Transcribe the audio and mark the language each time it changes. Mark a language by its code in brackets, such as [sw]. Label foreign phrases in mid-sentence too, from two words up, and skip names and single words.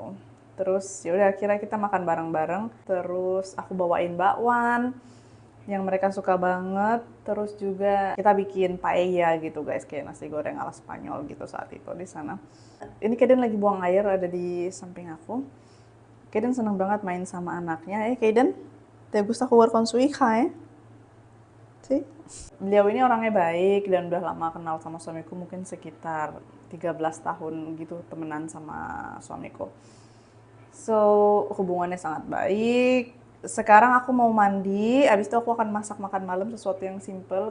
[id] Terus ya udah akhirnya kita makan bareng-bareng. Terus aku bawain bakwan yang mereka suka banget. Terus juga kita bikin paella gitu guys, kayak nasi goreng ala Spanyol gitu saat itu di sana. Ini Kaden lagi buang air, ada di samping aku. Kaden seneng banget main sama anaknya. [es] Kaden, te gusta jugar con su hija, [id] sih? Beliau ini orangnya baik dan udah lama kenal sama suamiku, mungkin sekitar 13 tahun gitu temenan sama suamiku. So, hubungannya sangat baik. Sekarang aku mau mandi, abis itu aku akan masak makan malam, sesuatu yang simple.